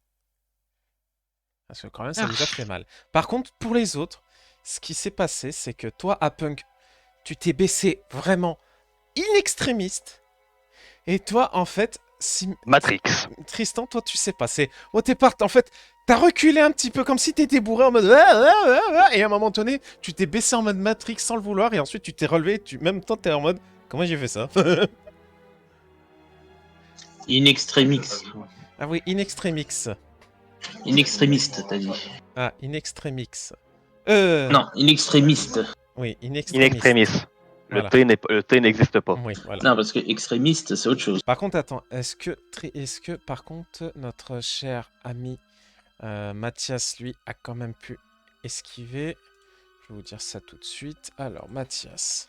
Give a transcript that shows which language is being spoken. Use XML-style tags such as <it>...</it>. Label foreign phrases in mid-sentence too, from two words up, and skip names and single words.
<fr>Parce que quand même, ça vous a fait mal. Par contre, pour les autres, ce qui s'est passé, c'est que toi, Apunk, tu t'es baissé vraiment</fr> <la>in extrémiste.</la> <fr>Et toi, en fait, Matrix. Tristan, toi, tu sais pas. C'est au départ, en fait, t'as reculé un petit peu comme si t'étais bourré en mode. Et à un moment donné, tu t'es baissé en mode Matrix sans le vouloir. Et ensuite, tu t'es relevé. Même temps, t'es en mode. Comment j'ai fait ça?</fr> <la>In extremis.</la> <fr>Ah oui,</fr> <la>in extremix. In extrémiste,</la> <fr>t'as dit. Ah,</fr> <la>in extremix.</la> <fr>Non,</fr> <la>in extrémiste.</la> <fr>Oui, in</fr> <la>In extremis. extremis.</la> <fr>Voilà. Le T n'existe pas. Oui, voilà. Non, parce que extrémiste, c'est autre chose. Par contre, attends, est-ce que par contre, notre cher ami Mathias, lui, a quand même pu esquiver? Je vais vous dire ça tout de suite. Alors, Mathias.</fr>